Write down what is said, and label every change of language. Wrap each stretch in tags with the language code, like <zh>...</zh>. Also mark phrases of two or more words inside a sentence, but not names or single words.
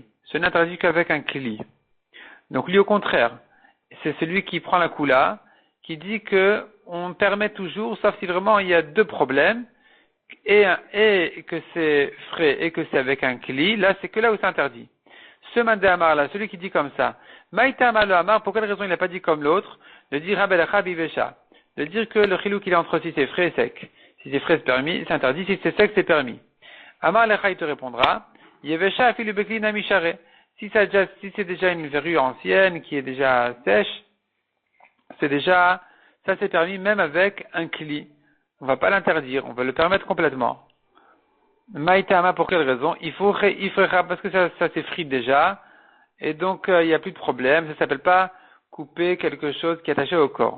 <fr>Ce n'est interdit qu'avec un kli. Donc lui au contraire, c'est celui qui prend la koula, qui dit que on permet toujours, sauf si vraiment il y a deux problèmes, et que c'est frais et que c'est avec un kli, là c'est que là où c'est interdit. Ce man de Amar là, celui qui dit comme ça, Maïta Amar le Amar, pour quelle raison il n'a pas dit comme l'autre, de dire</fr> <arc>הא בלחה ביבשה,</arc> <fr>de dire que le chilou qu'il est entre si c'est frais et sec. Si c'est frais c'est permis, c'est interdit, si c'est sec c'est permis.</fr> <arc>אמר לך</arc> <fr>il te répondra,</fr> <arc>יבשה אפילו בכלי נמי שרי.</arc> <fr>Si c'est déjà une verrue ancienne qui est déjà sèche, ça c'est permis même avec un kli. On va pas l'interdire, on va le permettre complètement. Maïtama, pour quelle raison? Il faudra parce que ça s'effrite déjà, et donc il n'y a plus de problème, ça s'appelle pas couper quelque chose qui est attaché au corps.</fr>